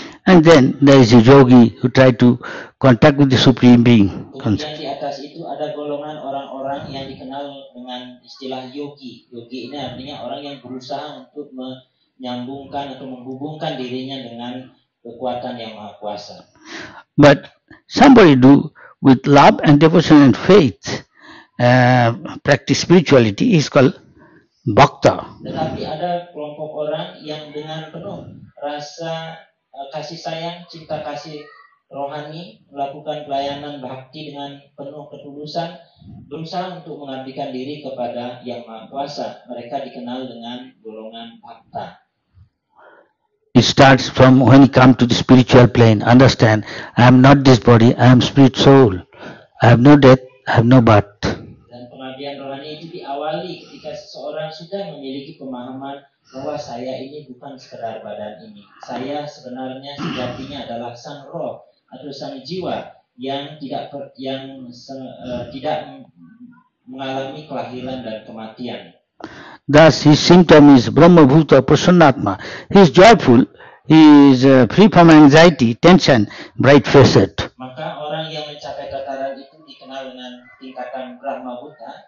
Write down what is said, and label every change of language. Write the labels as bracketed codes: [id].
[en] And then there is a yogi who try to contact with the Supreme Being. [id] Kemudian di atas itu ada golongan orang-orang yang dikenal dengan istilah yogi. Yogi ini artinya orang yang berusaha untuk menyambungkan atau menghubungkan dirinya dengan kekuatan yang Maha Kuasa. [en] But somebody do with love and devotion and faith, practice spirituality is called bhakta. [id] Tetapi ada kelompok orang yang dengan penuh rasa kasih sayang, cinta kasih rohani, melakukan pelayanan bakti dengan penuh ketulusan, berusaha untuk mengabdikan diri kepada Yang Maha Kuasa. Mereka dikenal dengan golongan bhakta. [en] It starts from when you come to the spiritual plane. Understand, I am not this body, I am spirit soul. I have no death, I have no birth. [id] Dan pengabdian rohani itu diawali ketika seseorang sudah memiliki pemahaman bahwa saya ini bukan sekedar badan ini. Saya sebenarnya sejatinya adalah sang roh atau sang jiwa yang tidak mengalami kelahiran dan kematian. [en] Thus, his symptom is Brahma Bhuta Prasannatma. He is joyful, he is free from anxiety, tension, bright-faced. [id] Maka orang yang mencapai tataran itu dikenal dengan tingkatan Brahma Bhuta.